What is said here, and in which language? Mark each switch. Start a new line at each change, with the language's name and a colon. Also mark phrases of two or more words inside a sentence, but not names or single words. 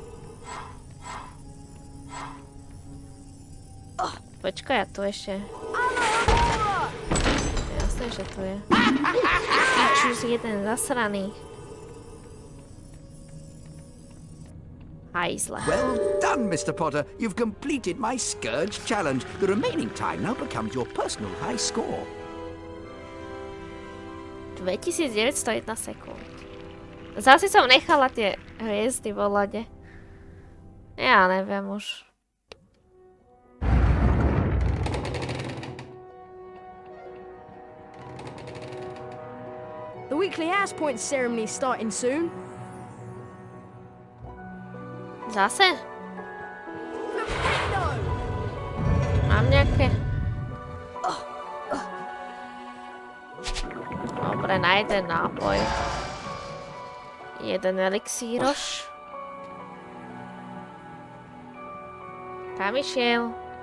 Slovak: Počkaj, ja tu ešte. Jasné, že tu je. Pičus jeden zasraný. Hajzle.
English: Well done, Mr. Potter. You've completed my Scourge challenge. The remaining time now becomes your personal high score.
Slovak: 2901 sekúnd. Zase som nechala tie hviezdy vo lade. Ja neviem už.
English: The weekly house point ceremony is starting soon.
Slovak: Zase? Mám nejaké? Dobre, na jeden nápoj. Jeden elixíroš. Kam išiel?